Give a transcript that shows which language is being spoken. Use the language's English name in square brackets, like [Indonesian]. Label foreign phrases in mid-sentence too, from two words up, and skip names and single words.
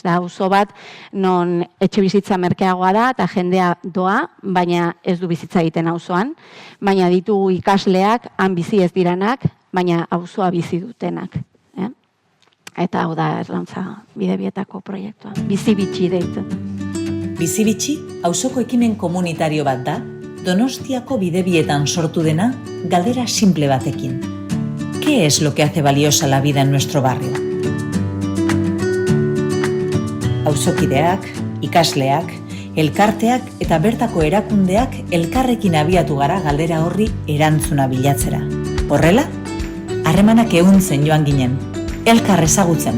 [Basque] Da, auzo bat non etxe bizitza merkeagoa da eta jendea doa, baina ez du bizitza egiten auzoan, baina ditugu ikasleak, han bizi ez diranak, baina auzoa bizi dutenak. Eta hau da erlauntza bidebietako proiektua. Bizi-bitxi deitzen. Bizi-bitxi auzoko ekimen komunitario bat da, Donostiako bidebietan sortu dena galdera simple batekin. [Spanish] ¿Qué es lo que hace valiosa la vida en nuestro barrio? [Basque] Auzokideak, ikasleak, elkarteak eta bertako erakundeak elkarrekin abiatu gara galdera horri erantzuna bilatzera. Horrela, harremanak ehuntzen joan ginen, elkar ezagutzen.